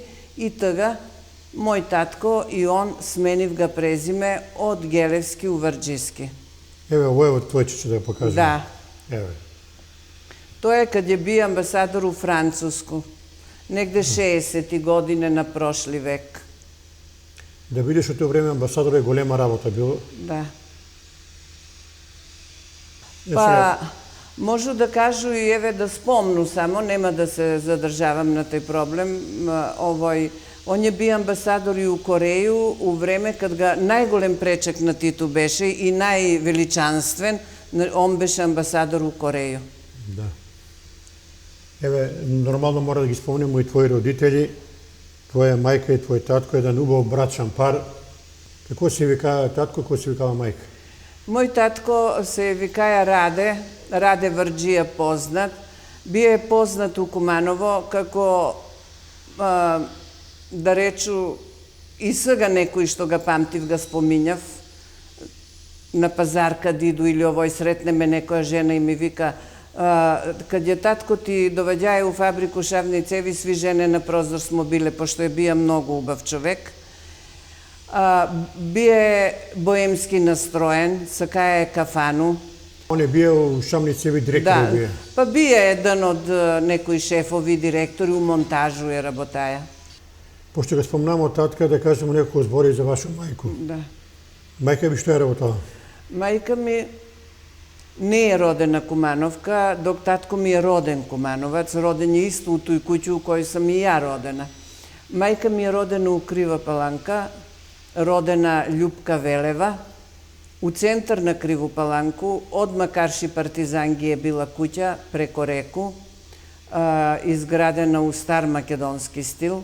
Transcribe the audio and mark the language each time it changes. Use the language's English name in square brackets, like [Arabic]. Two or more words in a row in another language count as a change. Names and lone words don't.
[Serbian] I tega, moj tatko i on smenив ga prezime od Gelevski u Vrđiski. Evo, ovo je od tvoj ću da pokažem. Da. Evo. To je kad je bio ambasador u Francusku, negde 60. godine na prošli vek. [Macedonian] Да бидеш од тоа време амбасадор е голема работа било. Да. Па, можу да кажу и еве да спомну само, нема да се задржавам на тој проблем. [Serbian] Он je bio ambasador i u Koreju u vreme kad ga najgolem prečak na Titu beše i najveličanstven, on beše ambasador u Koreju. [Macedonian] Да. Еве, нормално мора да ги спомнеме и твои родители, твоја мајка и твој татко, еден убав брачен пар. Како се викаа татко, како се викала мајка? Мој татко се викаја Раде, Раде Врđija познат. [Serbian] Bio je poznat u Kumanovo [Macedonian] како, да речу, и сега некој што ga памтив ga спомињав. На пазар кад иду или овој сретнеме некоја жена и ми вика, [Serbian] kad je tatko ti dovađaje u fabriku šavne cevi, svi žene na prozor smo bile, pošto je bija mnogo ubav čovek. Bio je boemski nastrojen, sakaja je kafanu. On je bio u šavne cevi direktor. Da, pa bio je jedan od nekoj šefovi direktori, u montažu je rabotaja. Pošto ga spomnamo tatka, da kažemo nekako zbori za vašu majku. Da. Majka bi što je rabotala? Majka mi [Macedonian] не е родена Кумановка, док татко ми е роден Кумановаc, роден [Serbian] je isto u toj kući u kojoj sam i ja rodena. Majka mi je rodena u Kriva Palanka, rodena Ljupka Veleva. U centar na Krivu Palanku, odmah Karši Partizangi je bila kuća preko reku, izgradena u star makedonski stil.